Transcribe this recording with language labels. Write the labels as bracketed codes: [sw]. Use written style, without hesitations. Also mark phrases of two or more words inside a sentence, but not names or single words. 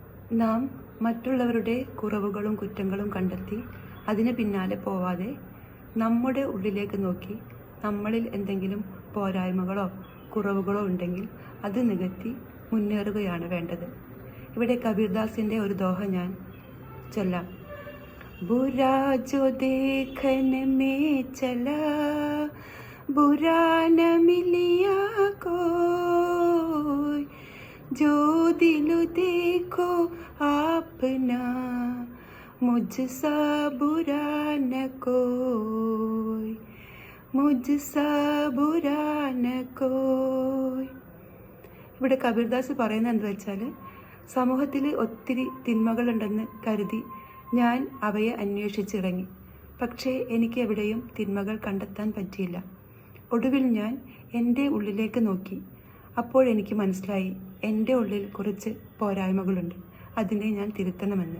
[ml] നാം മറ്റുള്ളവരുടെ കുറവുകളും കുറ്റങ്ങളും കണ്ടെത്തി അതിന് പിന്നാലെ പോവാതെ നമ്മുടെ ഉള്ളിലേക്ക് നോക്കി നമ്മളിൽ എന്തെങ്കിലും പോരായ്മകളോ കുറവുകളോ ഉണ്ടെങ്കിൽ അത് നികത്തി മുന്നേറുകയാണ് വേണ്ടത്. ഇവിടെ കബീർദാസിൻ്റെ ഒരു ദോഹ ഞാൻ ചൊല്ലാം. [hi] बुरा जो देखन मैं चला बुरा न मिलिया कोई, जो दिल देखो आपना मुझसा बुरा न कोई, मुझसा बुरा न कोई. [ml] ഇവിടെ കബീർദാസ് പറയുന്നത് എന്താ വെച്ചാൽ, സമൂഹത്തിൽ ഒത്തിരി തിന്മകളുണ്ടെന്ന് കരുതി ഞാൻ അവയെ അന്വേഷിച്ചിറങ്ങി. പക്ഷേ എനിക്ക് എവിടെയും തിന്മകൾ കണ്ടെത്താൻ പറ്റിയില്ല. ഒടുവിൽ ഞാൻ എൻ്റെ ഉള്ളിലേക്ക് നോക്കി. അപ്പോഴെനിക്ക് മനസ്സിലായി എൻ്റെ ഉള്ളിൽ കുറച്ച് പോരായ്മകളുണ്ട്, അതിനെ ഞാൻ തിരുത്തണമെന്ന്.